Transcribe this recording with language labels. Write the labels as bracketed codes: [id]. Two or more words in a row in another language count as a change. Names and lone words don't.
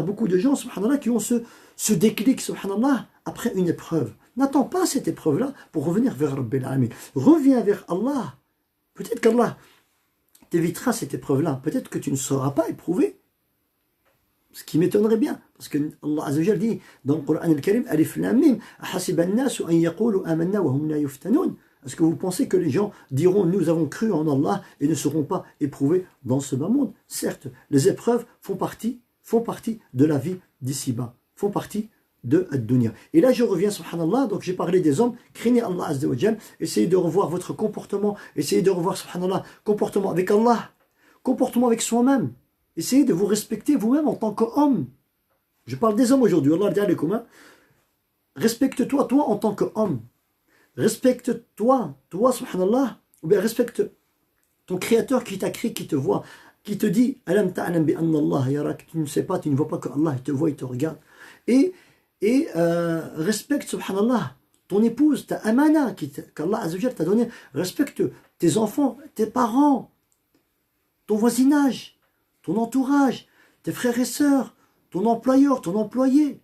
[fr] Beaucoup de gens, subhanallah, qui ont ce déclic, subhanallah, après une épreuve. N'attends pas cette épreuve-là pour revenir vers [ar] رب العالمين. [fr] Reviens vers Allah. Peut-être qu'Allah t'évitera cette épreuve-là. Peut-être que tu ne seras pas éprouvé. Ce qui m'étonnerait bien. Parce que [ar] الله عز وجل [fr] dit dans le Coran [ar] al-Karim, ألف لام ميم أحسب الناس أن يقولوا آمنا وهم لا يفتنون. [fr] Est-ce que vous pensez que les gens diront nous avons cru en Allah et ne seront pas éprouvés dans ce bas monde? Certes, les épreuves font partie de la vie d'ici-bas. Font partie de ad-dunya. Et là je reviens, subhanallah, donc j'ai parlé des hommes, craignez [ar] الله عز وجل, [fr] essayez de revoir votre comportement, essayez de revoir, subhanallah, comportement avec Allah, comportement avec soi-même, essayez de vous respecter vous-même en tant qu'homme. Je parle des hommes aujourd'hui, Allah dit alaykoum, respecte-toi, toi en tant qu'homme, respecte-toi, subhanallah, ou bien respecte ton créateur qui t'a créé, qui te voit, qui te dit, [ar] ألم تعلم بأن الله يراك, [fr] tu ne sais pas, tu ne vois pas que Allah il te voit, il te regarde, et respecte, subhanallah, ton épouse, ta amana qu' [ar] الله عز وجل [fr] t'a donné. Respecte tes enfants, tes parents, ton voisinage, ton entourage, tes frères et sœurs, ton employeur, ton employé.